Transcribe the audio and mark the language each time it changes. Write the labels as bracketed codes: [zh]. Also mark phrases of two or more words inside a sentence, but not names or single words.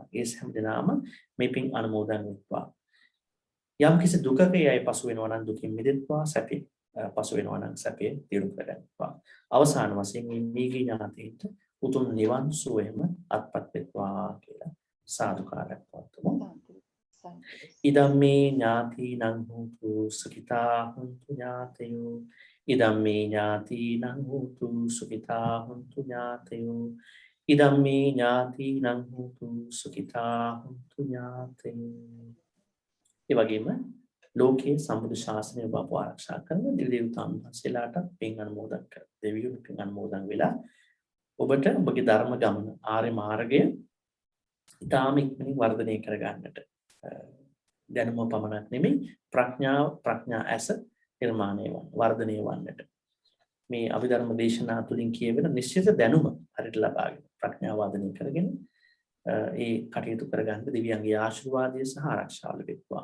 [si] ඒ හැම දිනම මේ පින් අනුමෝදන් වෙත්වා. යම් කිසි දුකක අය පසු වෙනවා නම් දුකින් මිදෙත්වා. සැපේ පසු වෙනවා නම් සැපේ දියුණු කරගන්නවා. අවසාන වශයෙන් මේ මියගිය ඥාතීන්ට උතුම් නිවන් සුවයම අත්පත් වෙත්වා කියලා සාදුකාරයක් පවත්වමු. [pi] ඉදම්මේ ඥාතිනං හෝතු සුඛිතා හුන්තු ඥාතයෝ. ඉදම්මේ ඥාතිනං හෝතු සුඛිතා හුන්තු ඥාතයෝ. ඉදම්මේ ඥාතිනං හෝතු සුඛිතා හුන්තු ඥාතයෝ. [si] ඒ වගේම ලෝකයේ සම්බුදු ශාසනය ඔබ ආරක්ෂා කරන දිවිදේවතාවුන් වහන්සේලාට පින් අනුමෝදන් කර. දෙවියෝ පින් අනුමෝදන් වෙලා ඔබට ඔබගේ ධර්ම ගමන ආර්ය මාර්ගය ඊටාම ඉක්මනින් වර්ධනය කර ගන්නට දැනුම පමණක් නෙමෙයි ප්‍රඥා ඇස නිර්මාණය වර්ධනය වන්නට මේ අභිධර්ම දේශනා තුලින් කියවෙන නිශ්චිත දැනුම හරියට ලබාගෙන ප්‍රඥාව වර්ධනය කරගෙන ඒ කටයුතු කරගන්න දෙවියන්ගේ ආශිර්වාදය සහ ආරක්ෂාව ලැබෙත්වා.